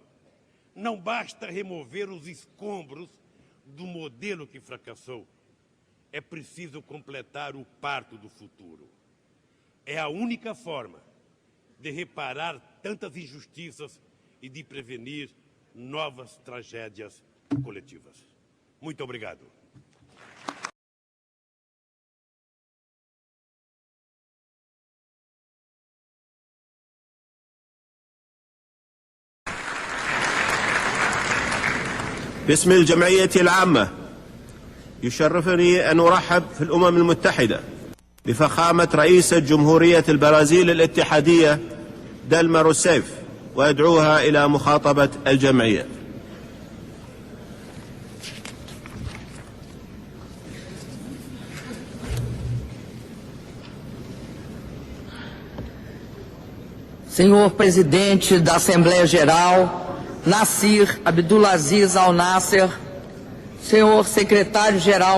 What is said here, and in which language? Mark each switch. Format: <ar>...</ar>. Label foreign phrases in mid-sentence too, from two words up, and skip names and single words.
<pt>Não basta remover os escombros do modelo que fracassou. É preciso completar o parto do futuro. É a única forma de reparar tantas injustiças e de prevenir novas tragédias coletivas. Muito obrigado.</pt> <ar>باسم الجمعية العامة يشرفني أن أرحب في الأمم المتحدة بفخامة رئيسة جمهورية البرازيل الاتحادية دالما روسيف وأدعوها إلى مخاطبة الجمعية.</ar> <pt>Senhor Presidente da Assembleia Geral, Nassir Abdulaziz Al-Nasser, Senhor Secretário-Geral</pt>